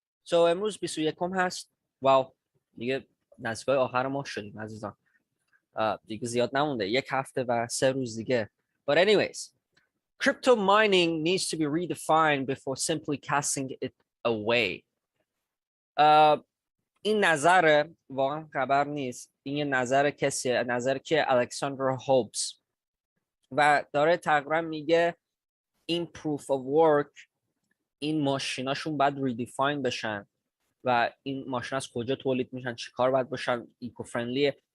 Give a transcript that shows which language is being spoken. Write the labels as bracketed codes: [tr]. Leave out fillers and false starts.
[fa] So امروز 21 هست. واو، دیگه نزدیک آخر ماه شدیم عزیزان. دیگه زیاد نمونده، یک هفته و 3 روز دیگه. [en] But anyways, crypto mining needs to be redefined before simply casting it away. [fa] این نظر واقعا خبر نیست، این یه نظر کسیه، نظر که الکساندر هوبز، و داره تقریبا میگه این proof of work، این ماشیناشون باید ریدیفاین بشن و این ماشین از کجا تولید میشن، چی کار باید باشن، ایکو فرندلیه.